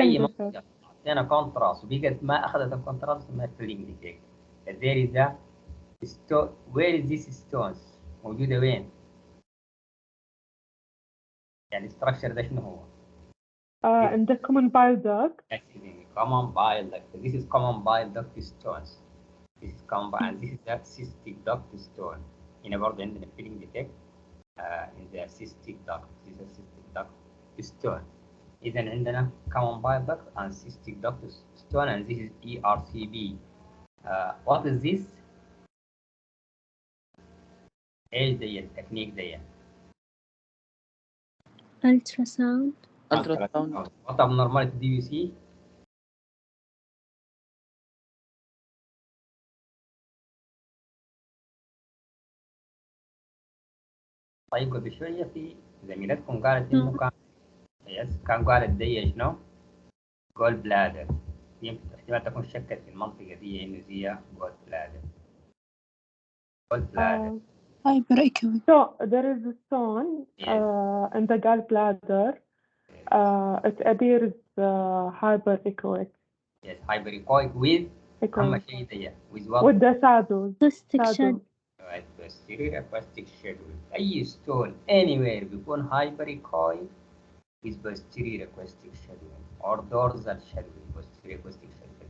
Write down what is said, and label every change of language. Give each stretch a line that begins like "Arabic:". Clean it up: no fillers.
Arabic: أي
English: defect.
Arabic: منطقة أعطينا كونتراست وبقت ما أخذت الكونتراست اسمها filling defect.
English: There is a stone. Where is this stones?
Arabic: موجودة وين؟ يعني structure ده شنو هو؟
English: In the common bile duct. Common bile duct. This is common bile duct stones. This is common bile and this is the cystic duct stone.
Arabic: هنا برضه عندنا filling defect
English: in the cystic duct. This is a cystic duct stone. إذا عندنا common bile duct and cystic duct stone and this is ERCB. What is this?
Arabic: إيش دي التكنيك دي؟
English: ultrasound. What abnormality do you see?
Arabic: طيب قبل شوية في زميلتكم قالت إنه كان قالت دي شنو؟ جول بلادر. يمكن احتمال تكون شكت في المنطقة دي إنه زي جول بلادر.
English: Gallbladder. Hyperechoic. So there is a stone in the gallbladder. It appears hyperechoic. Yes, hyperechoic with
Arabic: أهم شيء دي
English: with what? With the shadows. Shadow. Right, posterior acoustic schedule. أي stone anywhere بيكون hyperechoic with posterior acoustic schedule or dorsal schedule, posterior acoustic schedule.